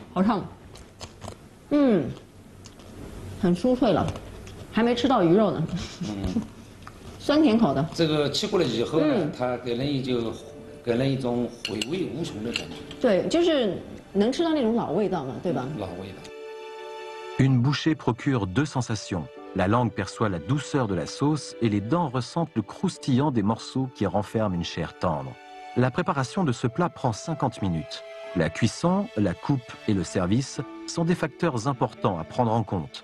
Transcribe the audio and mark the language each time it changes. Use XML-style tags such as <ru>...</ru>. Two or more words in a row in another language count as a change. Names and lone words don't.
<zh>好烫，很酥脆了，还没吃到鱼肉呢。酸甜口的。这个吃过了以后呢，它给人一种回味无穷的感觉。对，就是能吃到那种老味道嘛，对吧？老味道。</zh> <fr>Une bouchée procure 2 sensations. La langue perçoit la douceur de la sauce et les dents ressentent le croustillant des morceaux qui renferment une chair tendre. La préparation de ce plat prend 50 minutes. La cuisson, la coupe et le service sont des facteurs importants à prendre en compte.</fr>